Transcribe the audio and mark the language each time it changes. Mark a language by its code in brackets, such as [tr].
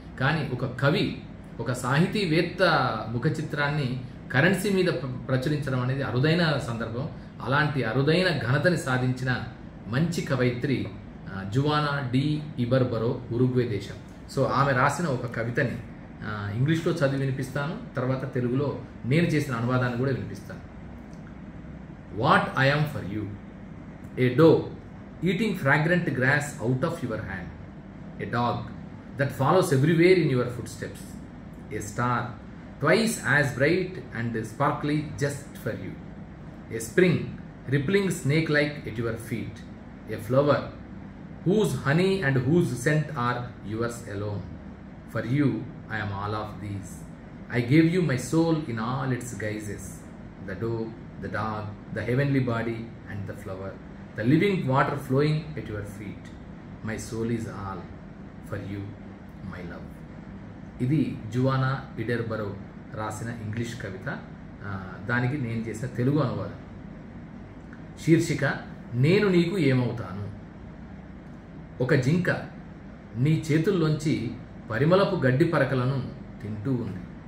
[te] కానీ ఒక కవి, ఒక సాహితీవేత్త ముఖ చిత్రాన్ని కరెన్సీ మీద ప్రచురించడం అనేది అరుదైన సందర్భం. అలాంటి అరుదైన ఘనతని సాధించిన మంచి కవయిత్రి జువానా డి ఇబర్బరో, ఉరుగ్వే దేశం. సో ఆమె రాసిన ఒక కవితని ఇంగ్లీష్లో చదివి వినిపిస్తాను, తర్వాత తెలుగులో నేను చేసిన అనువాదాన్ని కూడా వినిపిస్తాను. [en] What I am for you, a doe eating fragrant grass out of your hand, a dog that follows everywhere in your footsteps, a star twice as bright and sparkly just for you, a spring rippling snake-like at your feet, a flower whose honey and whose scent are yours alone. For you I am all of these. I gave you my soul in all its guises, the doe, the dog, the heavenly body and the flower, the living water flowing at your feet. My soul is all for you, my love. [te] ఇది జువానా ఇడర్బరో రాసిన English కవిత. దానికి నేను చేసిన తెలుగు అనువాదం. శీర్షిక నేను నీకు ఏమవుతాను. ఒక జింక నీ చేతుల్లోంచి పరిమళపు గడ్డి పరకలను తింటూ ఉంది.